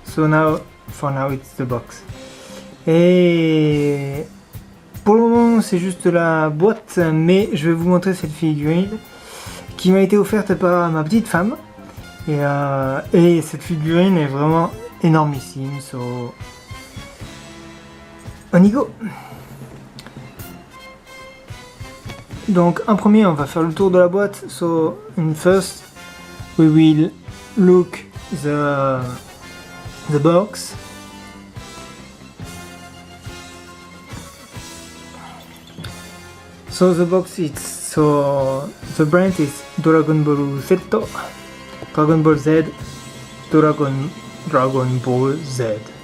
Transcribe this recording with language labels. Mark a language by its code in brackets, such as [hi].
[en] So now, for now, it's the box. [fr] Et pour le moment, c'est juste la boîte, mais je vais vous montrer cette figurine qui m'a été offerte par ma petite femme. Et cette figurine est vraiment énormissime. So, on y go! Donc en premier on va faire le tour de la boîte. [en] So in first we will look the box. So the box the brand is Dragon Ball Z, Dragon Ball Z, Dragon Ball Z.